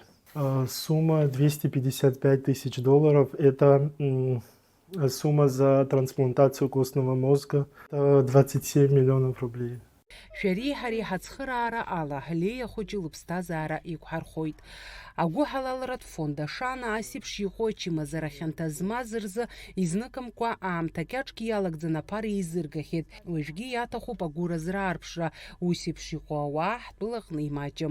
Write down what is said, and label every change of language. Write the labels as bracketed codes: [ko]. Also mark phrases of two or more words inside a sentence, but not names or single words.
[ru] Сумма $255 тысяч. Это сумма за трансплантацию костного мозга. 27 миллионов рублей. [ab] Шәареи ҳареи ҳацхыраара ала Леиа хәыҷы лыԥсҭазаара иқәҳархоит. Агәы ҳалалратә фонд ашана асеиԥш иҟоу ачымазара хьанҭа змаз рзы изныкымкәа аамҭа кьаҿк иалагӡаны аԥара еизыргахьеит. Уажәгьы иаҭахуп агәыразра аарԥшра. Ус еиԥш иҟоу ауаа ҳтәылаҟны имаҷым.